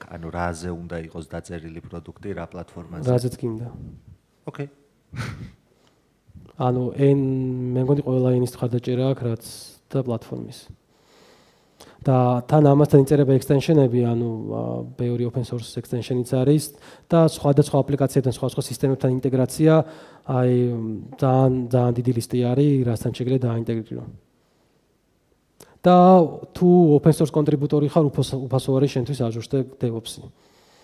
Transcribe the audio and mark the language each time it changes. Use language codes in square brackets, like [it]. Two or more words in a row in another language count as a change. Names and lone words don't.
[ka] ანუ რაზე უნდა იყოს დაწერილი პროდუქტი, რა პლატფორმაზე? რაზეც გინდა. [en] Okay. [ka] ანუ მე მგონი ყველა ენის მხარდაჭერა აქვს, რაც და პლატფორმის. და თან ამასთან იწერება extension-ები, ანუ ბევრი [en] open source [ka] extension-იც არის და სხვადასხვა აპლიკაციებთან, სხვადასხვა სისტემებთან ინტეგრაცია, აი ძალიან დიდი ლისტი არის, რასთან შეგიძლიათ დაინტეგრირო. და თუ [en] open source [ka] კონტრიბუტორი ხარ, უფასო არის შენთვის Azure Stack DevOps-ი.